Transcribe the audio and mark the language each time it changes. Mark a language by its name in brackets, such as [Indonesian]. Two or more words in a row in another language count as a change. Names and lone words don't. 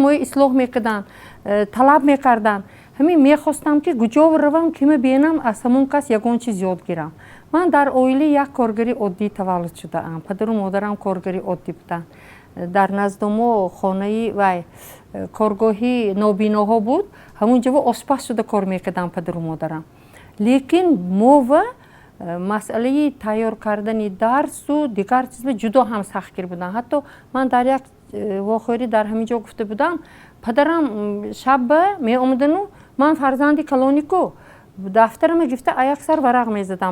[Tajik] ما اصلاح میکردن طلب میکردن همین میخواستم که کجا بروم که ببینم از همون کس یگان چیز یاد گیرم من در اویلی یک کارگری عادی تولد شده ام پدر و مادرم کارگری عادی بودن در نزد ما خانه و کارگاهی نابیناها بود همونجا آشپز شده کار میکردم پدر و مادرم лекин мова масъалаи тайёр кардани дарсу дигар чизба ҷудо ҳам сахтгир буданд. ҳатто ман дар як воқеӣ дар ҳамин ҷо гуфта будам, падарам шаба меомадану ман фарзанди калонику дафтарама гифта аяксар варақ мезадам.